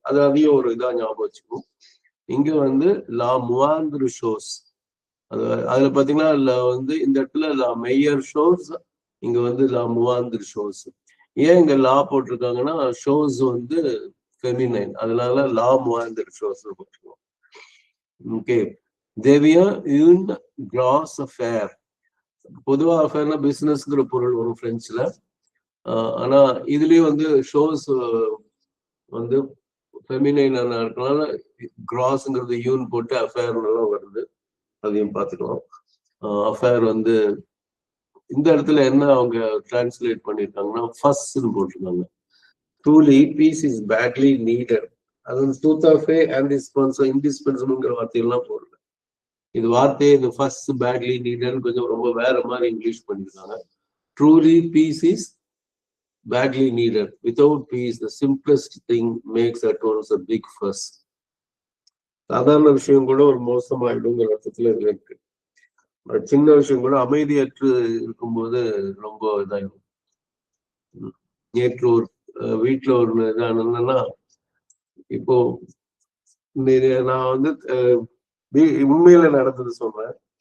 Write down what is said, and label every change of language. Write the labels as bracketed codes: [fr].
[ta] அது அதையும் ஒரு இதா ஞாபகம் வச்சுக்கணும். இங்க லா முவாந்திர ஷோஸ், அதுல பாத்தீங்கன்னா இந்த இடத்துல லா மேயர் ஷோஸ், இங்க லா முவாந்திர ஷோஸ். ஏன் இங்க லா போட்டிருக்காங்கன்னா ஷோஸ் ஃபெமினைன், அதனால லா முவாந்திர ஷோஸ் போட்டுருக்கோம். Okay. [fr] devient une grosse affaire. [ta] பொதுவா அஃபேர்னா பிசினஸ்ங்கிற பொருள் வரும் பிரெஞ்சுல. ஆனா இதுலயும் ஷோஸ் ஃபெமினைன் இருக்கனால கிராஸ்ங்கிறது யூன் போட்டு அஃபேர்லாம் வருது. அதையும் பார்த்துக்கலாம். அஃபேர் இந்த இடத்துல என்ன அவங்க டிரான்ஸ்லேட் பண்ணிருக்காங்கன்னா ஃபர்ஸ்ட்னு போட்டிருக்காங்க. [en] Truly peace is badly needed. [ta] அது டூத் ஆஃப் இன்டிஸ்பென்சிபிள்ங்கிற வார்த்தையெல்லாம் போடல. இது வார்த்தையே இந்த ஃபர்ஸ்ட் [en] badly needed [ta] கொஞ்சம் ரொம்ப வேற மாதிரி இங்கிலீஷ் பண்ணிருக்காங்க. [en] Truly peace is badly needed. Without peace, the simplest thing makes at once a big fuss. [ta] சாதாரண விஷயம் கூட ஒரு மோசமாயிடுங்கிற அர்த்தத்துல இதுல இருக்கு. சின்ன விஷயம் கூட அமைதியற்று இருக்கும்போது ரொம்ப இதாயிடும். நேற்று ஒரு வீட்டுல ஒரு இதானா, இப்போ நான் உண்மையில நடந்தது சொல்றேன்.